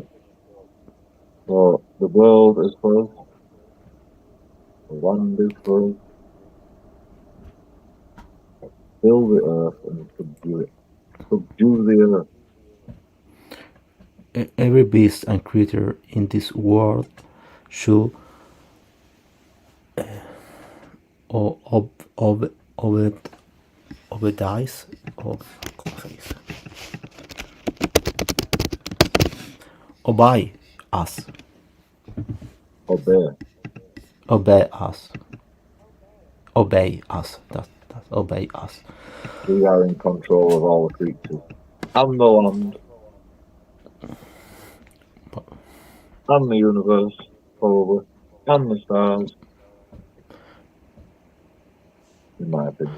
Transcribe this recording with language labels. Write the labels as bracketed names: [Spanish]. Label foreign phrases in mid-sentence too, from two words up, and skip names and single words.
[English] So the world is for us, the land is for us. Fill the earth and subdue it. Subdue the earth. Every beast and creature in this world should o- ob ob obed obedize ob [Spanish] ¿cómo se dice? [English] Obey us. Obey. Obey us. Obey us. That's obey us. We are in control of all the creatures and the land and the universe, probably, and the stars, in my opinion.